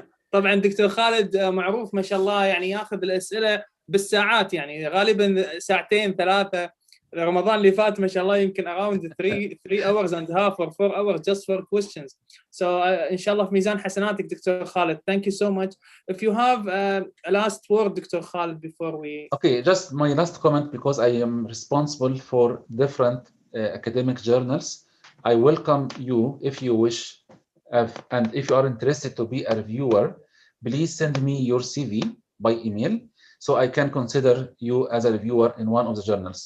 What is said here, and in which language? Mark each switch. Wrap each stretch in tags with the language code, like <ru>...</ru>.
<ar>طبعا دكتور خالد معروف ما شاء الله، يعني ياخذ الأسئلة بالساعات، يعني غالبا ساعتين ثلاثة. رمضان اللي فات ما شاء الله يمكن</ar> <en>around 3 hours and a half or 4 hours just for questions.</en> <ar>So إن شاء الله في ميزان حسناتك دكتور خالد.</ar> <en>Thank you so much. If you have a last word, Dr. Khalid, before we. Okay, just my last comment, because I am responsible for different academic journals. I welcome you if you wish, and if you are interested to be a reviewer, please send me your CV by email, so I can consider you as a reviewer in one of the journals.</en>